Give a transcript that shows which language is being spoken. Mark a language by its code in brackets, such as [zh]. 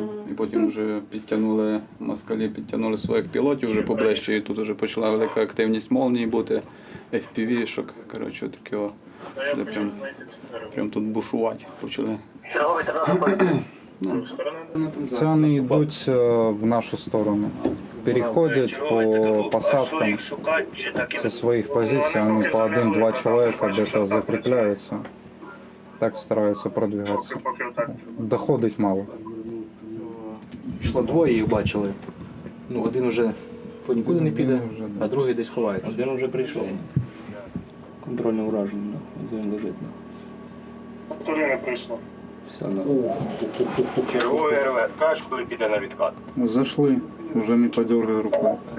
[uk] І потім вже підтягнули москалі, підтягнули своїх пілотів вже поближче, і тут вже почала велика активність молнії бути, FPV-шок, коротше, таке, що прям тут бушувати почали. Черговий тебе Це вони йдуть в нашу сторону. [ru] Переходять по посадкам со своих позиций, они по 1-2 человека где-то закрепляются. Так стараются продвигаться. [uk] Доходить мало. Йшло двоє, їх бачили. Ну, один вже нікуди не піде, а другий десь ховається. Один вже прийшов. Контрольне ураження, він лежить. Повтори не прийшло. Все, на. Черговий РВ, скажеш, коли піде на відкат. [ru] Зашли, уже не подергай рукой.